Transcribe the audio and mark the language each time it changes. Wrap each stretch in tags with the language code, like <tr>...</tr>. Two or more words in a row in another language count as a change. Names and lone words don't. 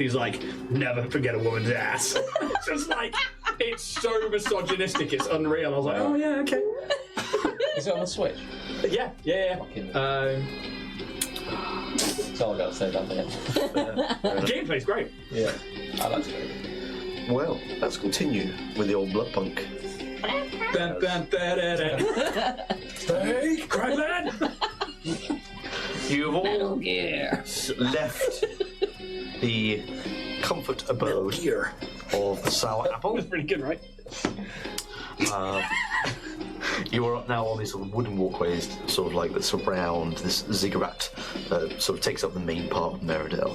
<en>He's like, never forget a woman's ass. It's just like, it's so misogynistic. It's unreal. I was like, oh yeah, okay. Is it on the Switch? Yeah. Fucking- The That's all I got to say about that. gameplay's great. Yeah, I like it. Well, let's continue with the old Bloodpunk. Bam, bam, ba-da-da. Hey, Crackman! You've all Metal Gear. left the comfort abode of the sour apple. That's pretty good, right? You are now on these sort of wooden walkways, sort of like that surround this ziggurat that sort of takes up the main part of Meridell.</en>